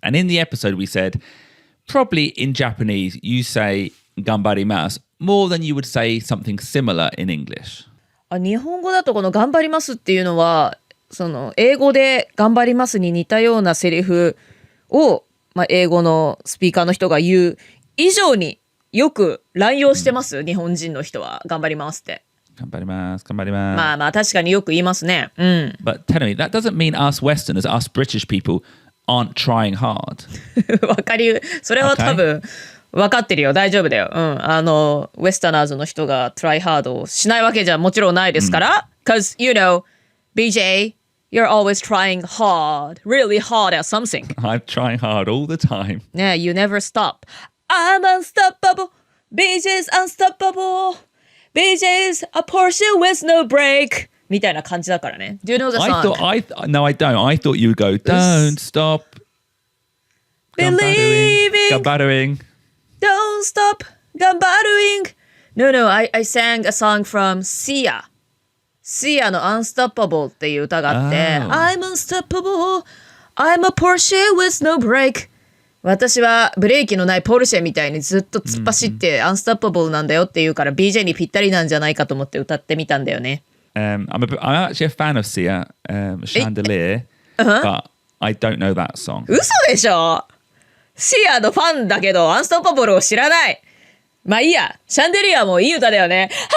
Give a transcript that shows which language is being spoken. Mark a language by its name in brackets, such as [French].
[English] And in the episode we said, probably in Japanese, you say 頑張ります more than you would say something similar in English. [Japanese] 日本語だとこの頑張りますっていうのは、その英語で頑張りますに似たようなセリフを、英語のスピーカーの人が言う以上によく乱用してます、日本人の人は頑張りますって。頑張ります。頑張ります。まあまあ確かによく言いますね。うん。 [English] But tell me, that doesn't mean us Westerners, us British people aren't trying hard. [Japanese] それは多分分かってるよ。大丈夫だよ。うん。ウェスタナーズの人がトライハードをしないわけじゃもちろんないですから。 [English] Because, you know, BJ, you're always trying hard, really hard at something. I'm trying hard all the time. Yeah, you never stop. I'm unstoppable. BJ's unstoppable. BJ's a Porsche with no brake. [Japanese] みたいな感じだからね。 [English] Do you know the song? No, I don't. I thought you would go, don't stop. Believing. Gambattering. Don't stop. Gambattering. No, I sang a song from Sia の Unstoppable [Japanese] っていう歌があって、 [English] I'm unstoppable. I'm a Porsche with no brake. [Japanese] 私はブレーキのないポルシェみたいにずっと突っ走ってアンストッパブルなんだよって言うから BJ にぴったりなんじゃないかと思って歌ってみたんだよね。 [English] I'm actually a fan of Sia, Chandelier, but I don't know that song. [Japanese] 嘘でしょ？シアのファンだけどアンストッパブルを知らない。まあいいや、シャンデリアもいい歌だよね。